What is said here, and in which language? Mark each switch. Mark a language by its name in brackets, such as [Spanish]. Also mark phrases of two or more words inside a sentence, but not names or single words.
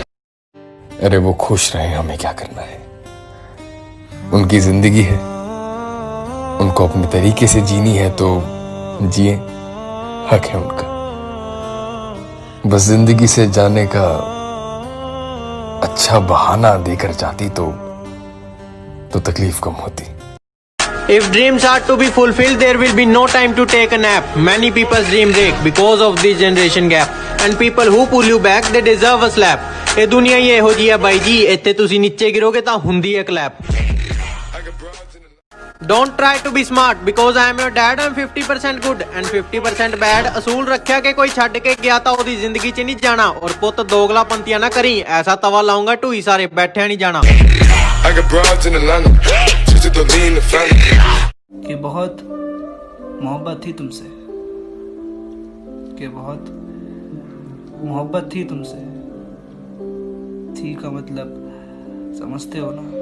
[Hindi] अरे वो खुश रहे, हमें क्या करना है? उनकी जिंदगी है, उनको अपने तरीके से जीनी है तो जिए, हक है उनका। बस जिंदगी से जाने का अच्छा बहाना देकर जाती तो तकलीफ कम होती। [English] If dreams are to be fulfilled, there will be no time to take a nap. Many people's dream break because of this generation gap. And people who pull you back, they deserve a slap. [Punjabi] ਇਹ ਦੁਨੀਆ ਹੀ ਇਹੋ ਜਿਹੀ ਹੈ ਬਾਈ ਜੀ, ਇੱਥੇ ਤੁਸੀਂ ਨੀਚੇ ਗਿਰੋਗੇ ਤਾਂ ਹੁੰਦੀ ਹੈ ਕਲੈਪ। [English] Don't try to be smart because I am your dad. I'm 50% good and 50% bad. [Punjabi] ਅਸੂਲ ਰੱਖਿਆ ਕਿ ਕੋਈ ਛੱਡ ਕੇ ਗਿਆ ਤਾਂ ਉਹਦੀ ਜ਼ਿੰਦਗੀ 'ਚ ਨਹੀਂ ਜਾਣਾ। ਔਰ ਪੁੱਤ ਦੋਗਲਾ ਪੰਤੀਆਂ ਨਾ ਕਰੀ, ਐਸਾ ਤਵਾ ਲਾਉਂਗਾ ਢੂਈ ਸਾਰੇ ਬੈਠਿਆ ਨਹੀਂ ਜਾਣਾ। [Hindi] कि बहुत मोहब्बत थी तुमसे, कि बहुत मोहब्बत थी तुमसे। थी का मतलब समझते हो ना?